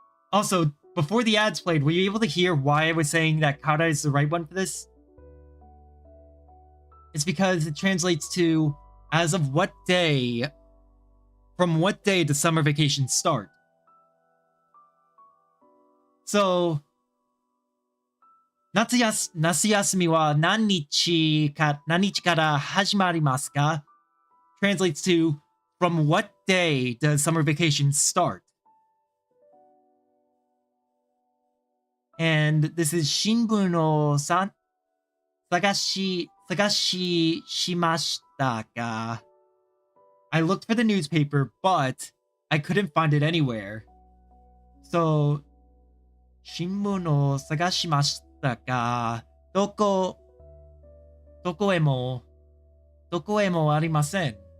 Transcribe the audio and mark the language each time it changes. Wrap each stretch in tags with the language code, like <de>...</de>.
<en>Also, before the ads played, were you able to hear why I was saying that kata is the right one for this? It's because it translates to as of what day, from what day does summer vacation start?</en> <ja>So, 夏休みは何日から始まりますか?</ja> <en>Translates to, from what day does summer vacation start? And this is</en> <ja>新聞を探しましたが,</ja> <en>I looked for the newspaper, but I couldn't find it anywhere.</en> <ja>So, 新聞を探しましたが, どこへもありません.</ja>